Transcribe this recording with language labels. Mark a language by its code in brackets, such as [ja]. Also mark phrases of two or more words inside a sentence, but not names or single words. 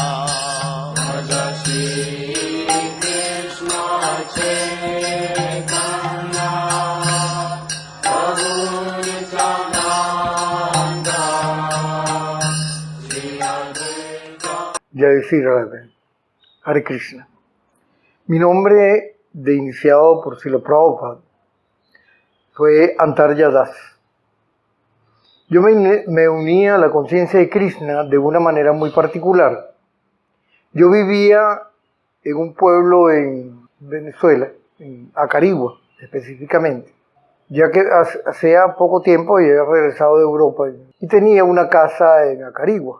[sa] Shri Krishna Chaitanya Prabhu Nityananda Shri Advaita. Jai Sri Radha. Hare Krishna. [es] Mi nombre de iniciado por Srila Prabhupada fue Antarya Das. Yo me uní a la conciencia de Krishna de una manera muy particular. Yo vivía en un pueblo en Venezuela, en Acarigua específicamente, ya que hacía poco tiempo había regresado de Europa y tenía una casa en Acarigua.